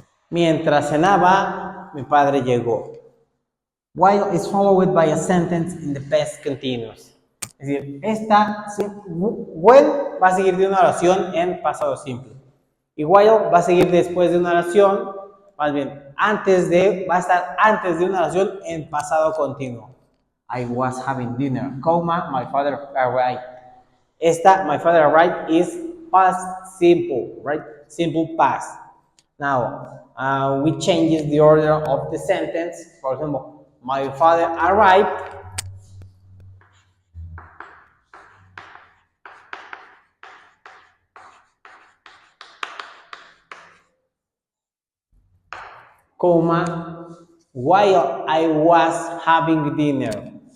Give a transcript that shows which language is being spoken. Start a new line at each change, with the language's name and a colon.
Spanish: Mientras cenaba, mi padre llegó.
English: While is followed by a sentence in the past continuous.
Spanish: Es decir, while va a seguir de una oración en pasado simple. Y while va a seguir después de una oración, más bien, va a estar antes de una oración en pasado continuo.
English: I was having dinner, comma, my father arrived. My father arrived is past simple, right? Simple past. Now, we changes the order of the sentence. For example, my father arrived, comma, while I was having dinner.